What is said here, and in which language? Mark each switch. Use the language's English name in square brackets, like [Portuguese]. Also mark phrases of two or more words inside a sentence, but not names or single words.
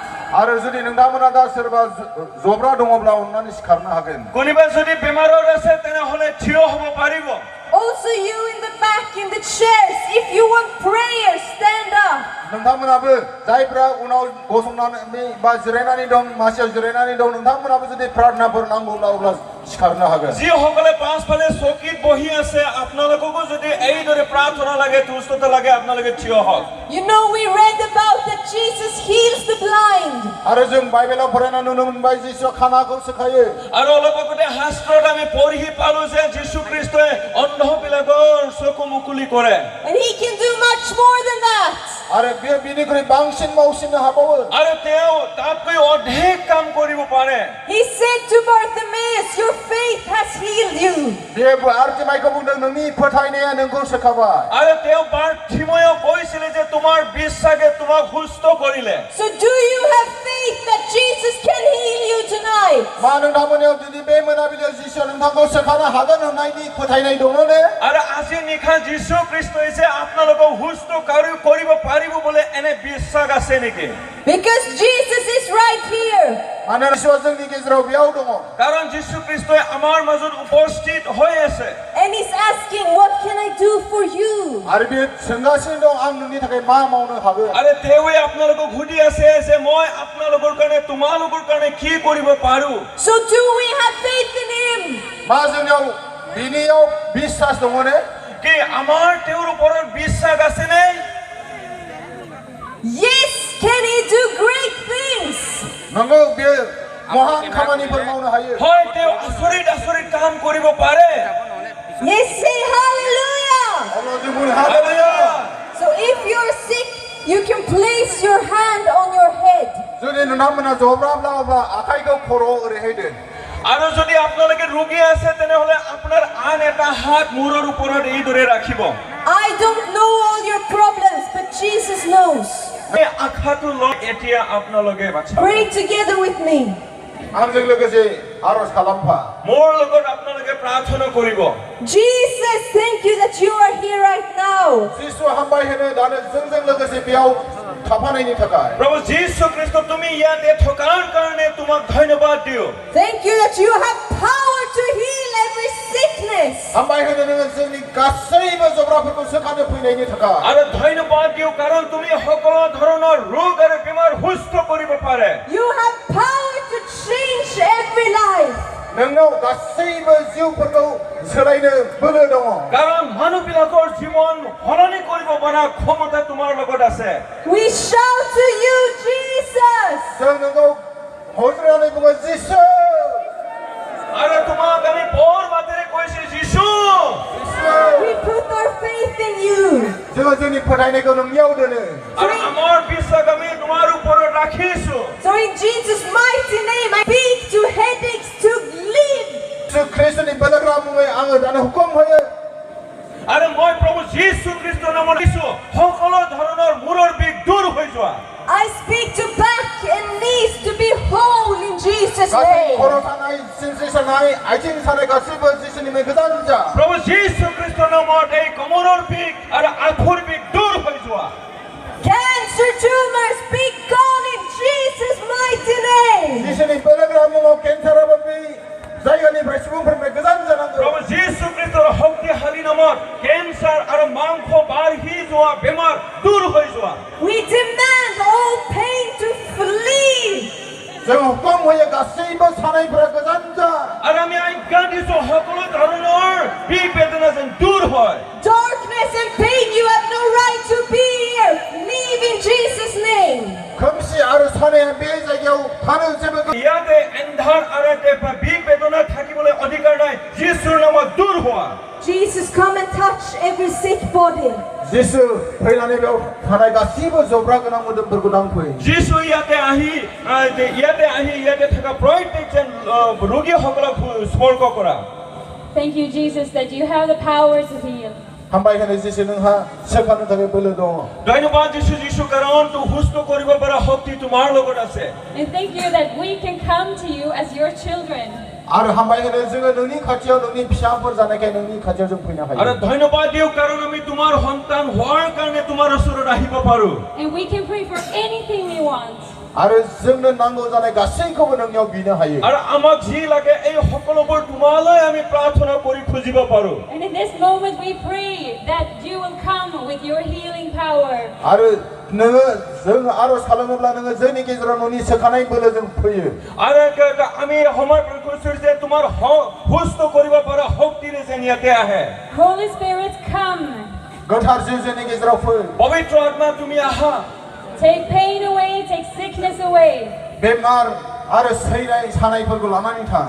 [Bodo] आरो जुदि नोंथांमोना दा सोरबा जब्रा दङब्ला अननानै सिखारनो हागोन [Assamese] কোনোবা যদি বেমাৰৰ আছে তেনেহলে থিয় হ'ব পাৰিব [English] Also you in the back in the chairs, if you want prayer, stand up. [Bodo] नोंथांमोनाबो जायफ्रा उनाव गसंनानै बा जिरायनानै दं मासियाव जिरायनानै दं नोंथांमोनाबो जुदि प्रार्थनाफोर नांगौब्ला अब्ला सिखारनो हागोन [Assamese] যিসকলে পাছফালে চকীত বহি আছে আপোনালোককো যদি এইদৰে প্ৰাৰ্থনা লাগে তুষ্টতা লাগে আপোনালোকে থিয় হওক [English] You know we read about that Jesus heals the blind. [Bodo] आरो जों बाइबेलाव फरायना नुनो मोनबाय जिसुआ खानाखौ सोखायो [Assamese] আৰু অলপ আগতে শাস্ত্ৰত আমি পঢ়ি পালো যে যীশু খ্ৰীষ্টই অন্ধবিলাকৰ চকু মুকলি কৰে [English] And he can do much more than that. [Bodo] आरो बे बिनिख्रुइ बांसिन मावसिननो हाबावो [Assamese] আৰু তেওঁ তাতকৈ অধিক কাম কৰিব পাৰে [English] He said to Bartimaeus, your faith has healed you. [Bodo] बे आर्तिमाइखौ बुंदों नोंनि फोथायनाया नोंखौ सोखाबाय [Assamese] আৰু তেওঁ বাৰ্থিময়ক কৈছিল যে তোমাৰ বিশ্বাসে তোমাক সুস্থ কৰিলে [English] So do you have faith that Jesus can heal you tonight? [Bodo] मा नोंथांमोननियाव जुदि बे मोनाबिलियाव जिसुआ नोंथांखौ सोखानो हागोन होननायनि फोथायनाय दङने [Assamese] আৰু আজি নিশা যীশু খ্ৰীষ্টই যে আপোনালোকক সুস্থ কৰিব পাৰিব বুলি এনে বিশ্বাস আছে নেকি [English] Because Jesus is right here. [Bodo] मानोना जिसुआ जोंनि गेजेराव बेयाव दङ [Assamese] কাৰণ যীশু খ্ৰীষ্টই আমাৰ মাজত উপস্থিত হৈ আছে [English] And he's asking, what can I do for you? [Bodo] आरो बे सोंगासिनो दं आं नोंनि थाखाय मा मावनो हागोन [Assamese] আৰু তেওঁৱে আপোনালোকক সুধি আছে যে মই আপোনালোকৰ কাৰণে তোমালোকৰ কাৰণে কি কৰিব পাৰো [English] So do we have faith in him? [Bodo] मा जोंनियाव बिनियाव বিশ্বাস दङने [Assamese] কি আমাৰ তেওঁৰ ওপৰত বিশ্বাস আছে নে [English] Yes, can he do great things? [Bodo] नंगौ बे महान खामानिफोर मावनो हायो [Assamese] হয় তেওঁ আচৰিত কাম কৰিব পাৰে [English] Yes, say hallelujah. [Bodo] अब्ला जों बुंनो हागोन [English] So if you're sick, you can place your hand on your head. [Bodo] जुदि नोंथांमोना जब्राब्ला अब्ला आखाइखौ खर'आव ओरैहाय दोन [Assamese] আৰু যদি আপোনালোকে ৰোগী আছে তেনেহলে আপোনাৰ আন এটা হাত মূৰৰ ওপৰত এইদৰে ৰাখিব [English] I don't know all your problems, but Jesus knows. [Assamese] এই আখাটো লৈ এতিয়া আপোনালোকে বাছা [English] Pray together with me. [Bodo] आंजों लोगोसे आरज खालामफा [Assamese] মোৰ লগত আপোনালোকে প্ৰাৰ্থনা কৰিব [English] Jesus, thank you that you are here right now. [Bodo] जिसु हामबाय होनो दानो जोंजों लोगोसे बेयाव थाफानायनि थाखाय [Assamese] প্ৰভু যীশু খ্ৰীষ্ট তুমি ইয়াতে থকাৰ কাৰণে তোমাক ধন্যবাদ দিও [English] Thank you that you have power to heal every sickness. [Bodo] हामबाय होनो नोङो जोंनि गासैबो जब्राफोरखौ सोखानो फैनायनि थाखाय [Assamese] আৰু ধন্যবাদ দিও কাৰণ তুমি সকলো ধৰণৰ ৰোগ আৰু বেমাৰ সুস্থ কৰিব পাৰে [English] You have power to change every life. [Bodo] नोंनाव गासैबो जिउफोरखौ सोलायनो बोलो दङ [Assamese] কাৰণ মানুহবিলাকৰ জীৱন সলনি কৰিব পৰা ক্ষমতা তোমাৰ লগত আছে [English] We shout to you, Jesus. [Bodo] जों नोंखौ हजरानै बुङो जिसु [Assamese] আৰু তোমাক আমি বৰ মাতেৰে কৈছো যীশু [English] We put our faith in you. [Bodo] जोङो जोंनि फोथायनायखौ नोंनियाव दोनो [Assamese] আৰু আমাৰ বিশ্বাস আমি তোমাৰ ওপৰত ৰাখিছো [English] So in Jesus' mighty name, I speak to headaches to leave. [Bodo] जिसु ख्रीष्टनि बोलोग्रा मुङै आङो दानो हुकुम होयो [Assamese] আৰু মই প্ৰভু যীশু খ্ৰীষ্টৰ नामত কৈছো সকলো ধৰণৰ মূৰৰ বিষ দূৰ হৈ যোৱা [English] I speak to back and knees to be whole in Jesus' [Bodo] गासै [English] name. [Bodo] खर' सानाय सिनस्रि सानाय आथिं सानाय गासैबो जिसुनिफ्राय गोजान जा [Assamese] প্ৰভু যীশু খ্ৰীষ্টৰ নামত এই কমৰৰ বিষ আৰু আঁঠুৰ বিষ দূৰ হৈ যোৱা [English] Cancer tumors be gone in Jesus' mighty name. [Bodo] जिसुनि बोलोग्रा मुङाव केन्साराबो बे जायगानिफ्राय सुबुंफोरनिफ्राय गोजान जानांगौ [Assamese] প্ৰভু যীশু খ্ৰীষ্টৰ শক্তিশালী নামত কেঞ্চাৰ আৰু মাংস বাঢ়ি যোৱা বেমাৰ দূৰ হৈ যোৱা [English] We demand all pain to flee. [Bodo] जों हुकुम होयो गासैबो सानायफोरा गोजान जा [Assamese] আৰু আমি আজ্ঞা দিছো সকলো ধৰণৰ বিষ বেদনা যেন দূৰ হয় [English] Darkness and pain, you have no right to be here. Leave in Jesus' name. [Bodo] खोमसि आरो सानाया बे जायगायाव थानो जेबो [Assamese] ইয়াতে এন্ধাৰ আৰু বিষ বেদনা থাকিবলৈ অধিকাৰ নাই যীশুৰ নামত দূৰ হোৱা [English] Jesus, come and touch every sick body. [Bodo] जिसु फैनानै बेयाव थानाय गासैबो जब्रा गोनां मोदोमफोरखौ दांफै [Assamese] যীশু ইয়াতে आही ইয়াতে থকা প্ৰত্যেকজন ৰোগীসকলক স্পৰ্শ কৰা [English] Thank you, Jesus, that you have the power to heal. [Bodo] हामबाय होनो जिसु नोंहा सोखानो थाखाय बोलो दङ [Assamese] ধন্যবাদ যীশু কাৰণ তো সুস্থ কৰিব পৰা শক্তি তোমাৰ লগত আছে [English] And thank you that we can come to you as your children. [Bodo] आरो हामबाय होनो जोङो नोंनि खाथियाव नोंनि फिसाफोर जानायखाय नोंनि खाथियाव जों फैनो [Assamese] আৰু [Bodo] हायो [Assamese] ধন্যবাদ দিও কাৰণ আমি তোমাৰ সন্তান হোৱাৰ কাৰণে তোমাৰ ওচৰত আহিব পাৰো [English] And we can pray for anything we want. [Bodo] आरो जोंनो नांगौ जानाय गासैखौबो नोंनियाव बिनो हायो [Assamese] আৰু আমাক যি লাগে এই সকলোবোৰ তোমালৈ আমি প্ৰাৰ্থনা কৰি খুজিব পাৰো [English] And in this moment we pray that you will come with your healing power. [Bodo] आरो नोङो जों आरज खालामोब्ला नोङो जोंनि गेजेराव न'नि सोखानाय बोलोजों फैयो [Assamese] আৰু আমি সময় কৈছো যে তোমাৰ সুস্থ কৰিব পৰা শক্তিৰে যেন ইয়াতে আহে [English] Holy Spirit, come. [Bodo] गोथार जिउ जोंनि गेजेराव फै [Assamese] পবিত্ৰ আত্মা তুমি আহা [English] Take pain away, take sickness away. [Bodo] बेमार आरो सैनाय सानायफोरखौ लानानै थां